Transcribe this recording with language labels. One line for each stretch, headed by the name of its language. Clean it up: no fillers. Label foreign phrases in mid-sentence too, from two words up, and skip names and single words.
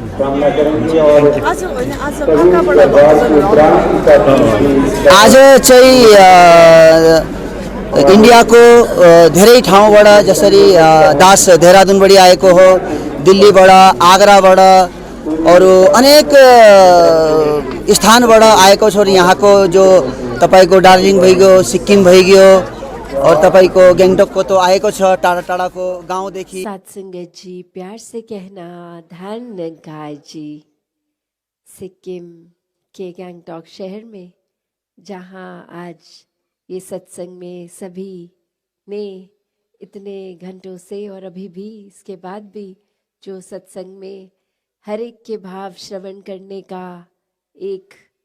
Nepali: आज चाहिँ इन्डियाको धेरै ठाउँबाट जसरी दास देहरादूनबाट आएको हो दिल्लीबाट आगराबाट अरू अनेक स्थानबाट आएको छ यहाँ को जो तपाईको दार्जिलिङ भइगयो सिक्किम भइगयो और तपाईँको ग्याङटकको त आएको छ टाढा टाढाको गाउँदेखि।
Hindi: सत्संगत जी, प्यार से कहना धन्यवाद जी। सिक्किम के गैंगटॉक शहर में जहां आज ये सत्संग में सभी ने इतने घंटों से और अभी भी इसके बाद भी जो सत्संग में हर एक के भाव श्रवण करने का एक